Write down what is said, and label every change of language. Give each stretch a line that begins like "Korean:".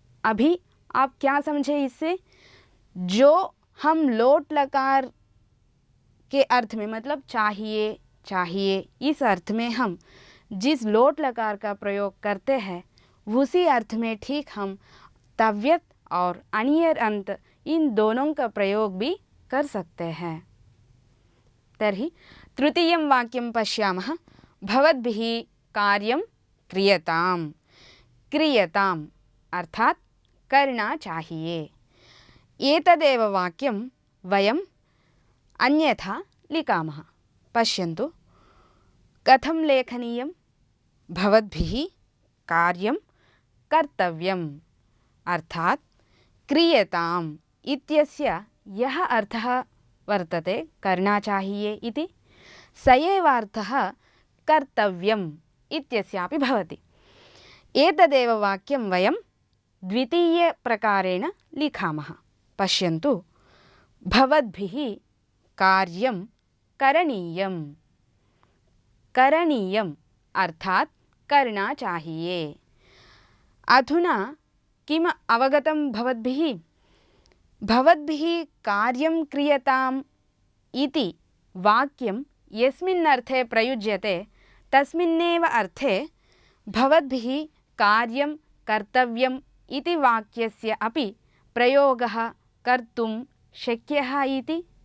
Hindi: अभी आप क्या समझे इससे? जो हम लोट लकार के अर्थ में, मतलब चाहिए चाहिए, इस अर्थ में हम जिस लोट लकार का प्रयोग करते हैं, उसी अर्थ में ठीक हम तव्यत और अनियर अंत इन दोनों का प्रयोग भी कर सकते हैं।
Sanskrit: तर्हि तृतीयं वाक्यं पश्यामः। भवद्भिः कार्यं क्रियताम। क्रियताम अर्थात
Hindi: करना चाहिए।
Sanskrit: एतदेव वाक्यं वयम् अन्यथा लिखामः। पश्यन्तु कथं लेखनीयं। भवद्भिः कार्यं कर्तव्यम् अर्थात क्रियताम इत्यस्य यः अर्थः वर्तते
Hindi: करना चाहिए
Sanskrit: इति, स एव अर्थः कर्तव्यम् इत्यस्यापि भवति। एतदेव वाक्यं वयं द्वितीयप्रकारेण लिखामः। पश्यन्तु भवद्भिः कार्यं करणीयम्। करणीयम् अर्थात
Hindi: करना चाहिए।
Sanskrit: अधुना किम् अवगतं भवद्भिः? भवद्भिः कार्यं क्रियताम् इति वाक्यं यस्मिन् अर्थे प्रयुज्यते तस्मिन्नेव अर्थे भवद्भिः कार्यं कर्तव्यम् इति वाक्यस्य अपि प्रयोगः कर्तुं शक्यः इति।